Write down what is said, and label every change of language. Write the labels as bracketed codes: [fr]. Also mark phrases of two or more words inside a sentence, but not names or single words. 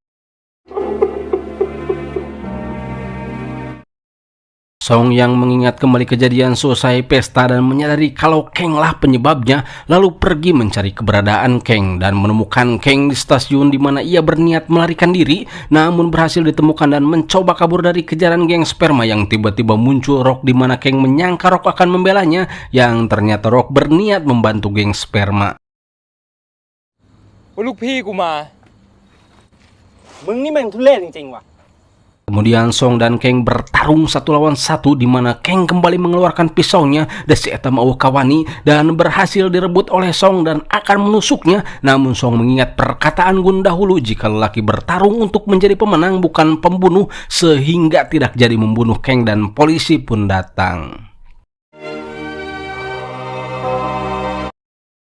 [id] Song yang mengingat kembali kejadian selesai pesta dan menyadari kalau Kang lah penyebabnya, lalu pergi mencari keberadaan Kang dan menemukan Kang di stasiun, di mana ia berniat melarikan diri, namun berhasil ditemukan dan mencoba kabur dari kejaran geng sperma. Yang tiba-tiba muncul Rock, di mana Kang menyangka Rock akan membelanya, yang ternyata Rock berniat membantu geng sperma. [th] ลูกพี่กูมา มึงนี่แม่งทุเรศจริงๆว่ะ [id] Kemudian Song dan Kang bertarung satu lawan satu, di mana Kang kembali mengeluarkan pisaunya dan si eta mau kawani dan berhasil direbut oleh Song dan akan menusuknya. Namun Song mengingat perkataan Gun dahulu jika lelaki bertarung untuk menjadi pemenang bukan pembunuh, sehingga tidak jadi membunuh Kang dan polisi pun datang.